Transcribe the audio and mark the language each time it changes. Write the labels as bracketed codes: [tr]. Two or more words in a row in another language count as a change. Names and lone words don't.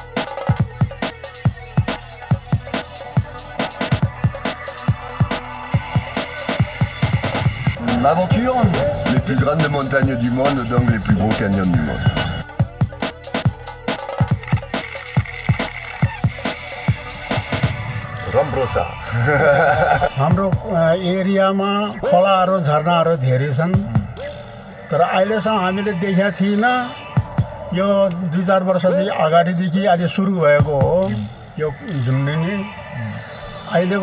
[fr] L'aventure. Les plus grandes montagnes du monde, donc les plus gros canyons du monde. Rambrosa. [ne] हाम्रो एरियामा खोलाहरू झरनाहरू धेरै छन् तर अहिलेसम्म हामीले देखेका थिइनँ यो 2-4 वर्षदेखि अगाडिदेखि अहिले सुरु भएको हो यो झुन्डिने अहिलेको